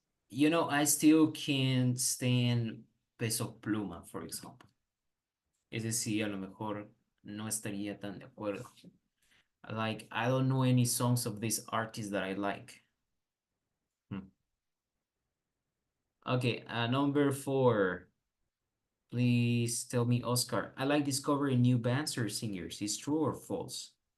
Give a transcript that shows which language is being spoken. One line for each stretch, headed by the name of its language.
English: You know, I still can't stand Peso Pluma, for example.
Spanish: Es decir, a lo mejor no estaría tan de acuerdo.
English: Like, I don't know any songs of this artist that I like. Okay, number 4. Please tell me, Oscar. I like discovering new bands or singers. Is true or false?